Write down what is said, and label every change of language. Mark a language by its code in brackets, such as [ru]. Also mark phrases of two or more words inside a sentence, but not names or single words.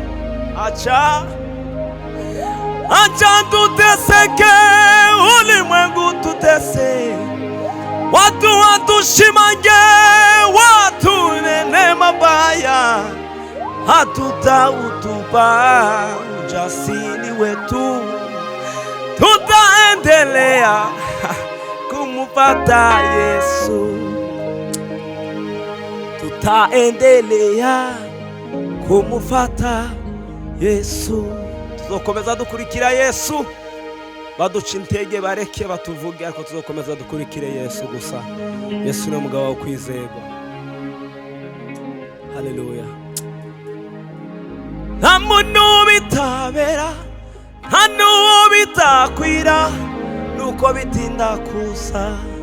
[sw] Acha tuteseke, ulimwengu tutese, watu watushimange, watunene mabaya, hatutautupa ujasiri wetu. Tutaendelea kumfuata Yesu. Tutaendelea kumfuata Yesu. [rn] Tuzokomeza dukurikira Yesu. Baduca intege bareke batuvuge, ariko tuzokomeza dukurikire Yesu gusa. Yesu ni umugabo wo kwizerwa. Haleluya. Nta muntu bitabera, nta n'uwo bitakwira, nuko bitinda kuza.